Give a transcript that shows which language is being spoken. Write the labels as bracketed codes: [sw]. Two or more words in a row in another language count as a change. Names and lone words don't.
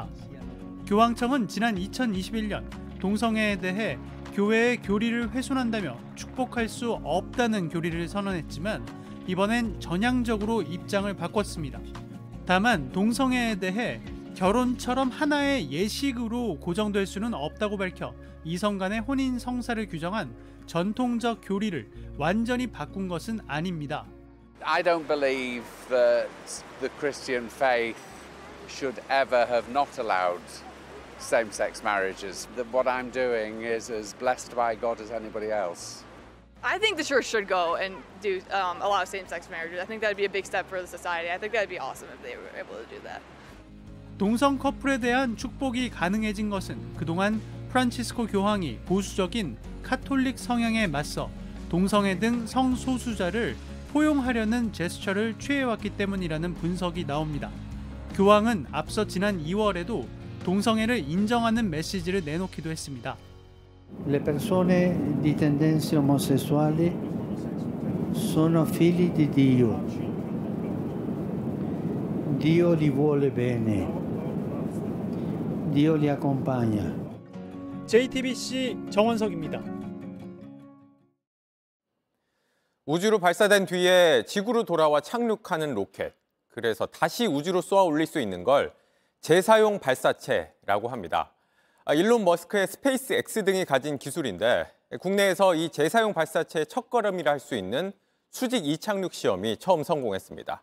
[ko] 교황청은 지난 2021년 동성애에 대해 교회의 교리를 훼손한다며 축복할 수 없다는 교리를 선언했지만 이번엔 전향적으로 입장을 바꿨습니다. 다만 동성애에 대해 결혼처럼 하나의 예식으로 고정될 수는 없다고 밝혀 이성 간의 혼인 성사를 규정한 전통적 교리를 완전히 바꾼 것은 아닙니다. [en] I don't believe that the Christian faith should ever have not allowed same-sex marriages. That what I'm doing is as blessed by God as anybody else. I think the church should go and do allow same-sex marriages. I think that would be a big step for the society. I think that would be awesome if they were able to do that. [ko] 동성 커플에 대한 축복이 가능해진 것은 그동안 프란치스코 교황이 보수적인 카톨릭 성향에 맞서 동성애 등 성소수자를 포용하려는 제스처를 취해왔기 때문이라는 분석이 나옵니다. 교황은 앞서 지난 2월에도 동성애를 인정하는 메시지를 내놓기도 했습니다. [it] Le persone di tendenze omosessuali sono figli di Dio. Dio li vuole bene. Dio li accompagna. [ko] JTBC 정원석입니다. 우주로 발사된 뒤에 지구로 돌아와 착륙하는 로켓. 그래서 다시 우주로 쏘아 올릴 수 있는 걸 재사용 발사체라고 합니다. 일론 머스크의 스페이스 X 등이 가진 기술인데 국내에서 이 재사용 발사체의 첫걸음이라 할 수 있는 수직 이착륙 시험이 처음 성공했습니다.